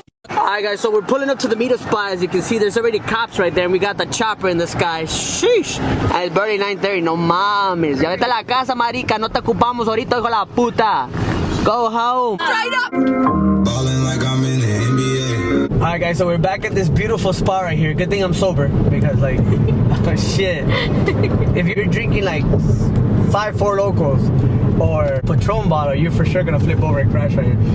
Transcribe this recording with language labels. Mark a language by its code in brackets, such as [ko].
[en] Alright guys, so we're pulling up to the meetup spot. As you can see, there's already cops right there, and we got the chopper in the sky. Sheesh. And it's barely 9:30, [es] no mames. Ya vete a la casa, marica, no te ocupamos ahorita, hijo de la puta. [en] Go home. Straight up. Ballin' like I'm in the NBA. Alright guys, so we're back at this beautiful spot right here. Good thing I'm sober, because like, oh shit. If you're drinking like 5 Four Locos or Patron bottle, you're for sure gonna flip over and crash right here.